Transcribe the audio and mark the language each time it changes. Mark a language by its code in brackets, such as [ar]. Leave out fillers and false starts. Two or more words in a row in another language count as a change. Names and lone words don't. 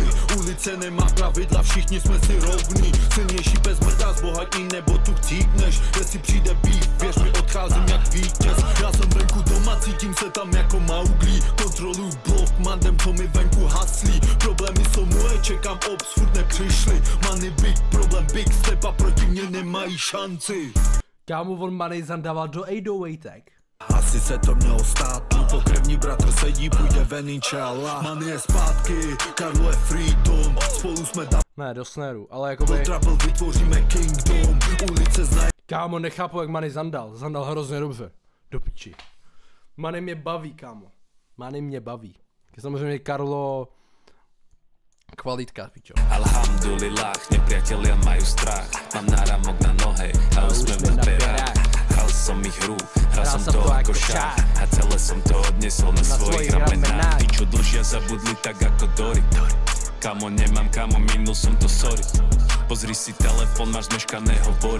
[cs] Ulice nemá pravidla, všichni jsme si rovní. Silnější bez mrdá, zbohatí nebo tu chcípneš. Jestli přijde beef, věř mi, odcházím jak vítěz. Já jsem venku doma, cítím se tam jako Mauglí. Kontroluju blok, mandem, co mi venku haslí. Problémy jsou moje, čekám obs, furt nepřišli. Money [en] big problem, big step [cs] a proti mě nemají šanci. Kámo, on Money zandával do 808 Asi se to mělo stát, můj pokrevní bratr sedí, půjde ven, inšallah. Man je zpátky, Karlo je freedom. Spolu jsme Ne, do snaru, ale jakoby... trouble, vytvoříme kingdom. Ulice znají Kámo, nechápu, jak Money zandal. Zandal hrozně dobře. Do piči. Money mě baví, kámo. Money mě baví. Samozřejmě Karlo... Kvalitka, pičo. [sk] Alhamdulillah, nepriatelia majú strach. Mám náramok na nohe a úsmev na perách. Hral som ich hru, hral som to ako šach. A celé som to odnesol na svojich ramenách. Tí, čo dlžia, zabudli tak ako Dory. Kamo, nemám kamo, minul som to, sorry. Pozri si telefon, máš zmeškané hovory.